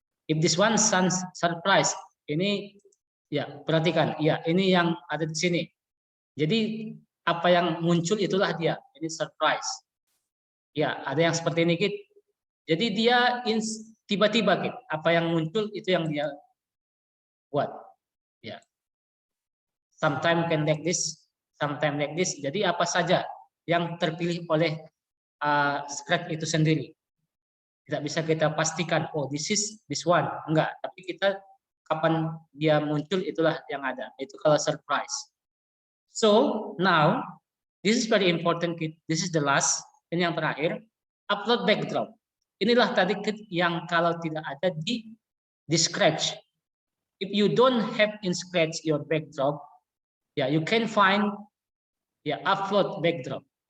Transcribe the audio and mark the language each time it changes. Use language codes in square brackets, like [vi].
[en] If this one surprise, [id] ini ya perhatikan, ya ini yang ada di sini. Jadi apa yang muncul itulah dia. Ini surprise. Ya, ada yang seperti ini, Kit. Jadi dia tiba-tiba, Kit. Apa yang muncul itu yang dia buat. Ya. [en] Sometimes can like this, sometimes like this. [id] Jadi apa saja yang terpilih oleh Scratch itu sendiri. Tidak bisa kita pastikan, [en] oh this is this one. [id] Enggak, tapi kita kapan dia muncul itulah yang ada. Itu kalau surprise. [en] So, now this is very important, Kit. This is the last. [id] Ini yang terakhir, upload backdrop. Inilah tadi yang kalau tidak ada di Scratch. [en] If you don't have in Scratch your backdrop, ya you can find ya upload backdrop.